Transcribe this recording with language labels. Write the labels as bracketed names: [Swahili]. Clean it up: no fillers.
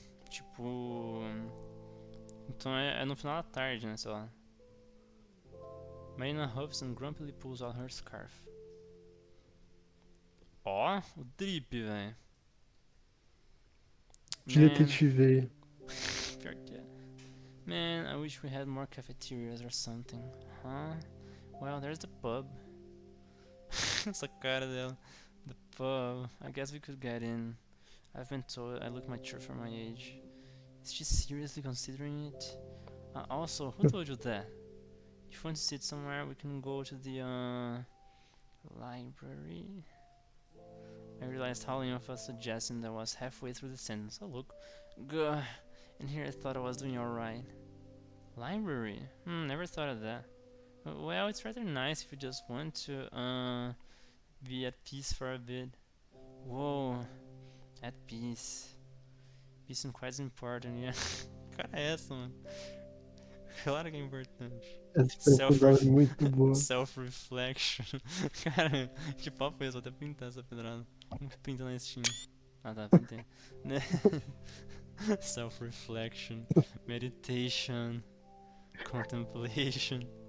[Portuguese] Tipo, então é no final da tarde, né, sei lá. [English] Marina huffs and grumpily pulls out her scarf. [Portuguese] Ó, o drip, velho. De detetive. Pior que é. [English] Man, I wish we had more cafeterias or something. Huh? Well, there's the pub. [Portuguese] Essa cara dela. [English] The pub. I guess we could get in. I've been told I look mature for my age. Is she seriously considering it? Also, who told you that? If you want to sit somewhere, we can go to the library. I realized how lame of a suggestion that was halfway through the sentence. Oh look, gah. And here I thought I was doing alright. Library? Never thought of that. Well, it's rather nice if you just want to be at peace for a bit. Whoa, at peace. Peace is quite important, yeah. [Portuguese] Cara, é essa, mano? Claro que é importante. Essa expressão é muito boa. [English] Self-reflection. [Portuguese] Cara, que papo é esse? Vou até pintar essa pedrada. Como que pinta na Steam? Ah tá, pintei. [English] Self-reflection, meditation, contemplation.